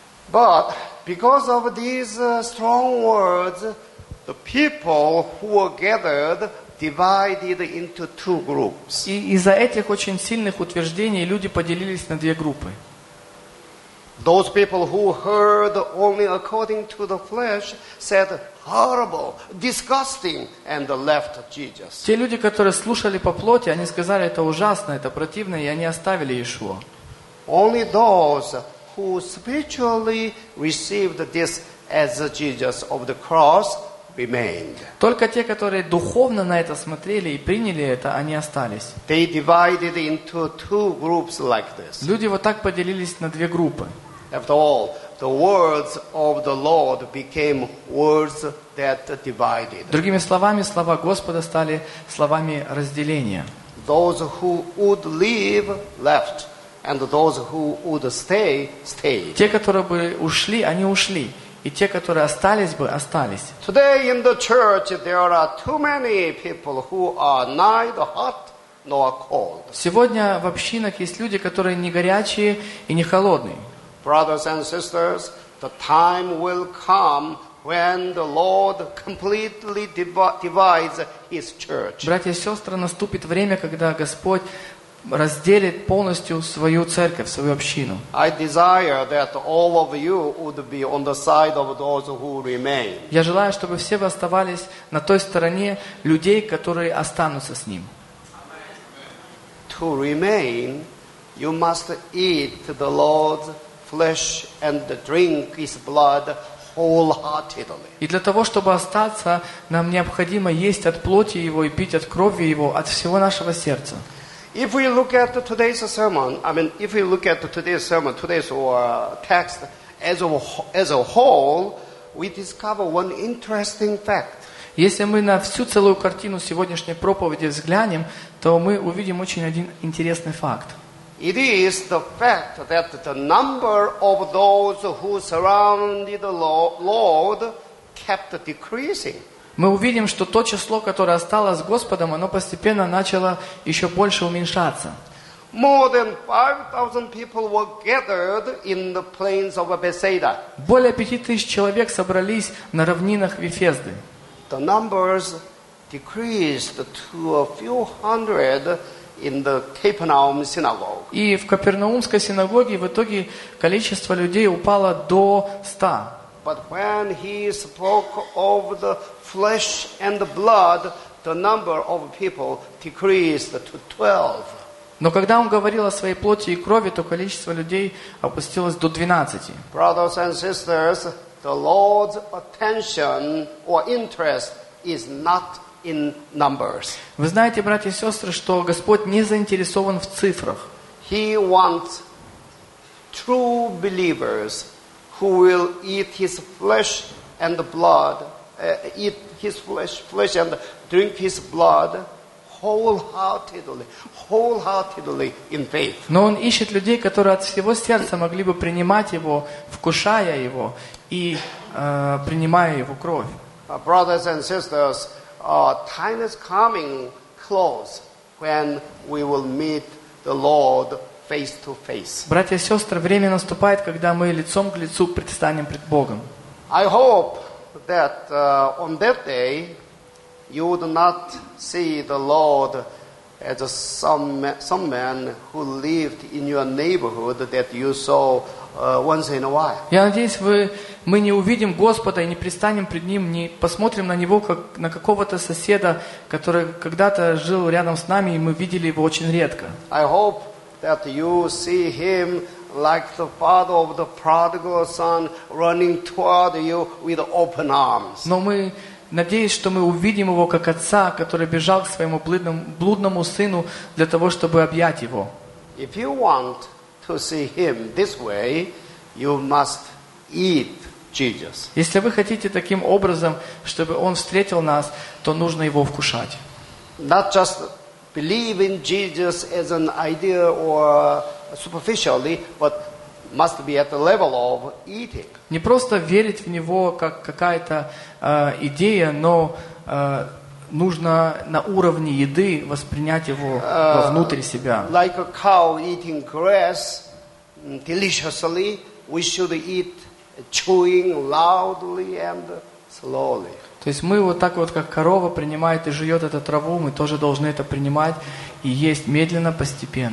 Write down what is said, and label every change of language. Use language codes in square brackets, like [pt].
[en] But because of these strong words, the people who were gathered divided into two groups. [ru] И из-за этих очень сильных утверждений люди поделились на две группы. [en] Those people who heard only according to the flesh said horrible, disgusting, and left Jesus. [ru] Те люди, которые слушали по плоти, они сказали, это ужасно, это противно, и они оставили Иешуа. [en] Only those who spiritually received this as Jesus of the cross remained. [ru] Только те, которые духовно на это смотрели и приняли это, они остались. [en] They divided into two groups like this. [ru] Люди вот так поделились на две группы. [en] After all, the words of the Lord became words that divided. [ru] Другими словами, слова Господа стали словами разделения. [en] Those who would leave left, and those who would stay stayed. [ru] Те, которые бы ушли, они ушли, и те, которые остались бы, остались. [en] Today in the church there are too many people who are neither hot nor cold. [ru] Сегодня в общинах есть люди, которые не горячие и не холодные. [en] Brothers and sisters, the time will come when the Lord completely divides His church. [ru] Братья и сестры, наступит время, когда Господь разделит полностью свою церковь, свою общину. [en] I desire that all of you would be on the side of those who remain. [ru] Я желаю, чтобы все вы оставались на той стороне людей, которые останутся с Ним. [en] To remain, you must eat the Lord's flesh and drink his blood wholeheartedly. [ru] И для того, чтобы остаться, нам необходимо есть от плоти его и пить от крови его, от всего нашего сердца. [en] If we look at today's sermon, if we look at today's sermon, today's text as a whole, we discover one interesting fact. [ru] Если мы на всю целую картину сегодняшней проповеди взглянем, то мы увидим очень один интересный факт. [en] It is the fact that the number of those who surrounded the Lord kept decreasing. [ru] Мы увидим, что то число, которое осталось с Господом, оно постепенно начало еще больше уменьшаться. [en] More than 5,000 people were gathered in the plains of Bethsaida. [ru] Более 5,000 человек собрались на равнинах Вифезды. [en] The numbers decreased to a few hundred. In the Capernaum synagogue. [ru] И в Капернаумской синагоге в итоге количество людей упало до 100. [en] But when he spoke of the flesh and the blood, the number of people decreased to 12. [ru] Но когда он говорил о своей плоти и крови, то количество людей опустилось до 12. [en] Brothers and sisters, the Lord's attention or interest is not in numbers. [ru] Вы знаете, братья и сестры, что Господь не заинтересован в цифрах. [en] He wants true believers who will eat His flesh and blood, eat His flesh and drink His blood wholeheartedly in faith. [ru] Но Он ищет людей, которые от всего сердца могли бы принимать Его, вкушая Его и принимая Его кровь. [en] Brothers and sisters, time is coming close when we will meet the Lord face to face. [ru] Братья и сестры, время наступает, когда мы лицом к лицу предстанем пред Богом. [en] I hope that on that day you would not see the Lord as some man who lived in your neighborhood that you saw once in a while. [ru] Я надеюсь, мы не увидим Господа и не предстанем пред Ним, не посмотрим на Него как на какого-то соседа, который когда-то жил рядом с нами и мы видели его очень редко. [en] I hope that you see him like the father of the prodigal son running toward you with open arms. [ru] Но мы надеемся, что мы увидим его как отца, который бежал к своему блудному сыну для того, чтобы объять его. [en] If you want to see him this way, you must eat Jesus. [ru] Если вы хотите таким образом, чтобы он встретил нас, то нужно его вкушать. [en] Not just believe in Jesus as an idea or superficially, but must be at the level of eating. [ru] Не просто верить в него как какая-то идея, но нужно на уровне еды воспринять его внутрь себя. [en] Like a cow eating grass deliciously, we should eat chewing loudly and slowly. [ru] То есть мы вот так вот, как корова принимает и жует эту траву, мы тоже должны это принимать и есть медленно, постепенно.